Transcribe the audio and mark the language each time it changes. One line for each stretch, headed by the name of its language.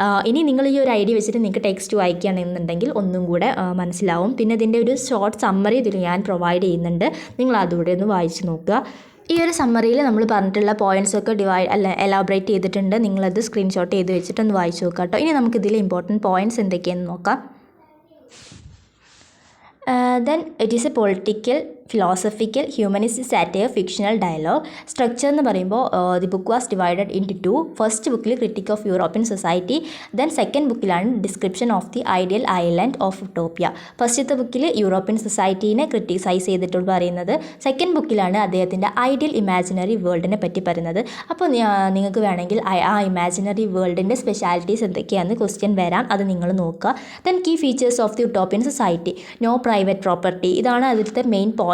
Malayalam: ഇനി നിങ്ങൾ ഈ ഒരു ഐഡിയ വെച്ചിട്ട് നിങ്ങൾക്ക് ടെക്സ്റ്റ് വായിക്കുകയാണെന്നുണ്ടെങ്കിൽ ഒന്നും കൂടെ മനസ്സിലാവും. പിന്നെ ഇതിൻ്റെ ഒരു ഷോർട്ട് സമ്മറി ഇതിൽ ഞാൻ പ്രൊവൈഡ് ചെയ്യുന്നുണ്ട്, നിങ്ങൾ അതുകൂടെ ഒന്ന് വായിച്ച് നോക്കുക. ഈ ഒരു സമ്മറിയിൽ നമ്മൾ പറഞ്ഞിട്ടുള്ള പോയിൻറ്റ്സൊക്കെ എലാബറേറ്റ് ചെയ്തിട്ടുണ്ട്. നിങ്ങളത് സ്ക്രീൻഷോട്ട് ചെയ്ത് വെച്ചിട്ടൊന്ന് വായിച്ച് നോക്കാം കേട്ടോ. ഇനി നമുക്കിതിൽ ഇമ്പോർട്ടൻറ്റ് പോയിൻറ്റ്സ് എന്തൊക്കെയാണെന്ന് നോക്കാം.
English: Then it is a political, philosophical, humanistic satire, fictional dialogue. Structure
Malayalam: എന്ന് പറയുമ്പോൾ
English: the book was divided into 2. First ബുക്കിൽ critique of European society, then second ബുക്കിലാണ് description of the ideal island of Utopia.
Malayalam: ഫസ്റ്റത്തെ ബുക്കിൽ European സൊസൈറ്റീനെ criticise ചെയ്തിട്ട് പറയുന്നത്, second ബുക്കിലാണ് അദ്ദേഹത്തിൻ്റെ ideal imaginary വേൾഡിനെ പറ്റി പറയുന്നത്. അപ്പോൾ നിങ്ങൾക്ക് വേണമെങ്കിൽ ആ ഇമാജിനറി വേൾഡിൻ്റെ സ്പെഷ്യാലിറ്റീസ് എന്തൊക്കെയാണെന്ന് ക്വസ്റ്റ്യൻ വരാം, അത് നിങ്ങൾ നോക്കുക.
English: then key features of the Utopian society, no private property,
Malayalam: ഇതാണ് അതിലത്തെ മെയിൻ പോയിന്റ്